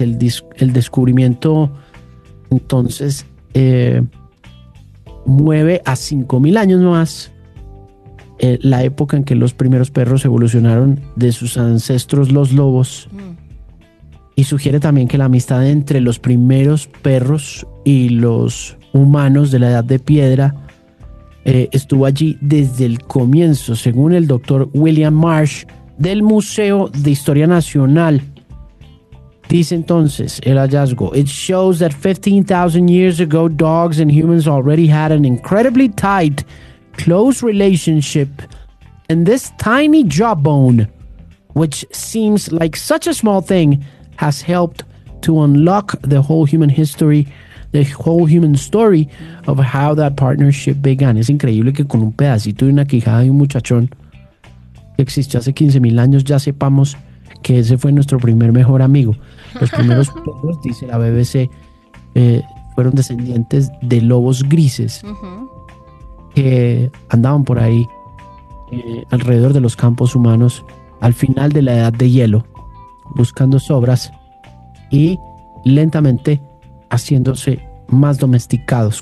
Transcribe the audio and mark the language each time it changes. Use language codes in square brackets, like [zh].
[es] El descubrimiento, entonces, mueve a 5.000 años más la época en que los primeros perros evolucionaron de sus ancestros, los lobos. Y sugiere también que la amistad entre los primeros perros y los humanos de la edad de piedra estuvo allí desde el comienzo. Según el doctor William Marsh del Museo de Historia Nacional, dice entonces el hallazgo: [en] "It shows that 15,000 years ago, dogs and humans already had an incredibly tight, close relationship, and this tiny jawbone, which seems like such a small thing, has helped to unlock the whole human history, the whole human story of how that partnership began." [es] Es increíble que con un pedacito de una quijada de un muchachón que existió hace 15.000 años ya sepamos que ese fue nuestro primer mejor amigo. Los primeros perros, dice la BBC, fueron descendientes de lobos grises que andaban por ahí alrededor de los campos humanos al final de la edad de hielo, buscando sobras y lentamente haciéndose más domesticados.